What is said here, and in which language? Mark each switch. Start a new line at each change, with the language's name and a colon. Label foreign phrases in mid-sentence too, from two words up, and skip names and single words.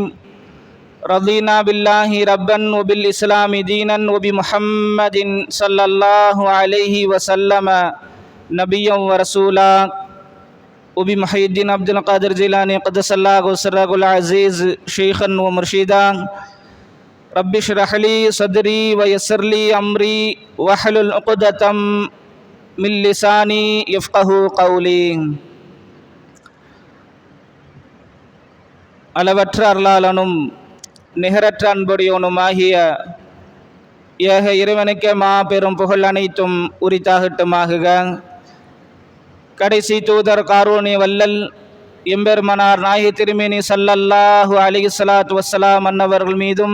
Arabic: رضينا بالله ربا وبالإسلام دينا وبمحمد صلى الله عليه وسلم نبيا ورسولا وبمحي الدين عبد القادر جيلاني قدس الله سره العزيز شيخا ومرشدا. رب اشرح لي صدري ويسر لي أمري واحلل عقدة من لساني يفقه قولي.
Tamil: அளவற்ற அருளாளனும் நிகரற்ற அன்புடையவனுமாகிய ஏக இறைவனுக்கே மாபெரும் புகழ் அனைத்தும் உரித்தாகட்டுமாகுக. கடைசி தூதர் காரூணி வல்லல் எம்பெருமனார் நாயகி திருமேனி
Arabic: صلى الله عليه صلاة والسلام
Tamil: அன்னவர்கள் மீதும்